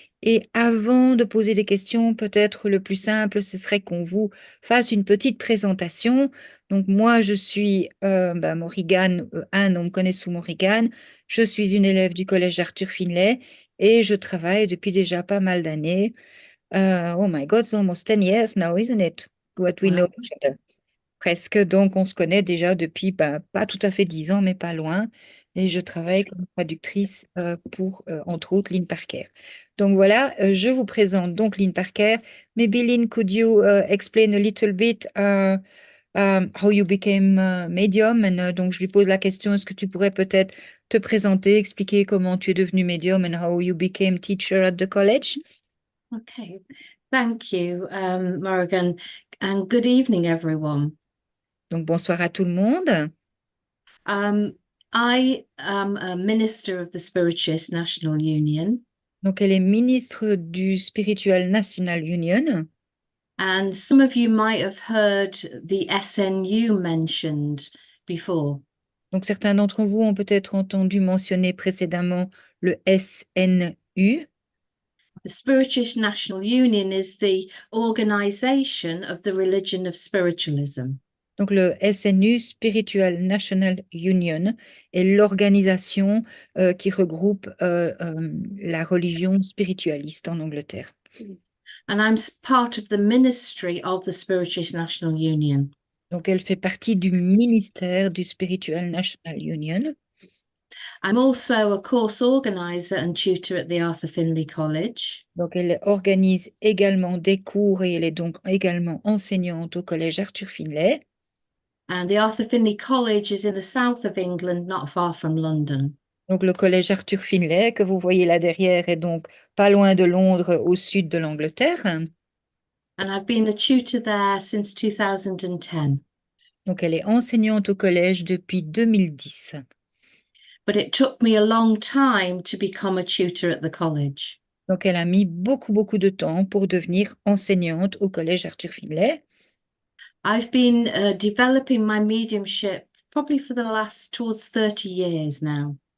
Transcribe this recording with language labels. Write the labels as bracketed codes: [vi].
[fr] Et avant de poser des questions, peut-être le plus simple, ce serait qu'on vous fasse une petite présentation. Donc moi, je suis Morrigan, Anne, on me connaît sous Morrigan. Je suis une élève du collège Arthur Finlay et je travaille depuis déjà pas mal d'années. [en] Oh my God, it's almost 10 years now, isn't it? What we know Wow. each other. [fr] Presque, donc on se connaît déjà depuis pas tout à fait 10 ans, mais pas loin. Et je travaille comme traductrice pour, entre autres, Lynn Parker. Donc voilà, je vous présente donc Lynn Parker. [en] Maybe Lynn, could you explain a little bit how you became medium? [fr] Donc je lui pose la question, est-ce que tu pourrais peut-être te présenter, expliquer comment tu es devenu medium [en] and how you became teacher at the college? Okay. Thank you, Morrigan, and good evening, everyone. [fr] Donc bonsoir à tout le monde. [en] Um, I am a minister of the Spiritualist National Union, [fr] Donc elle est ministre du Spiritual National Union. [en] and some of you might have heard the SNU mentioned before. [fr] Donc certains d'entre vous ont peut-être entendu mentionner précédemment le SNU. [en] The Spiritualist National Union is the organization of the religion of spiritualism. [fr] Donc le SNU, Spiritual National Union, est l'organisation qui regroupe la religion spiritualiste en Angleterre. [en] And I'm part of the ministry of the Spiritualist National Union. [fr] Donc elle fait partie du ministère du Spiritual National Union. [en] I'm also a course organizer and tutor at the Arthur Findlay College. [fr] Donc elle organise également des cours et elle est donc également enseignante au collège Arthur Finlay. [en] And the Arthur Findlay College is in the south of England, not far from London. [fr] Donc le collège Arthur Finlay que vous voyez là derrière est donc pas loin de Londres, au sud de l'Angleterre. [en] And I've been a tutor there since 2010. [fr] Donc elle est enseignante au collège depuis 2010. [en] But it took me a long time to become a tutor at the college. [fr] Donc elle a mis beaucoup de temps pour devenir enseignante au collège Arthur Finlay. [en] I've been developing my mediumship probably for the last towards 30 years now.